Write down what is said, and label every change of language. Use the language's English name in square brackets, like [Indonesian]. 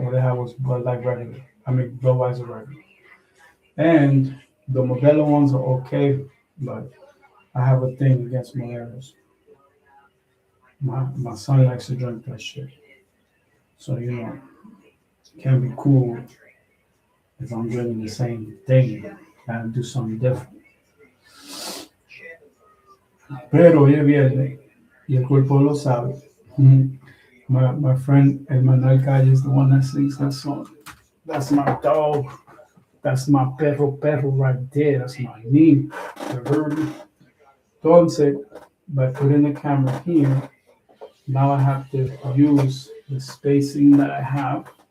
[English] All they had was Bud Light regular. I mean, Budweiser regular. And the Modelo ones are okay, but I have a thing against Modelos. My son likes to drink that shit. So, you know, it can be cool if I'm drinking the same thing and do something different. [Spanish] Pero hoy es viernes y el cuerpo lo sabe. [English] My friend Emmanuel Calle is the one that sings that song. That's my dog. That's my perro right there. That's my knee. You heard me? Entonces, by putting the camera here, now I have to use the spacing that I have.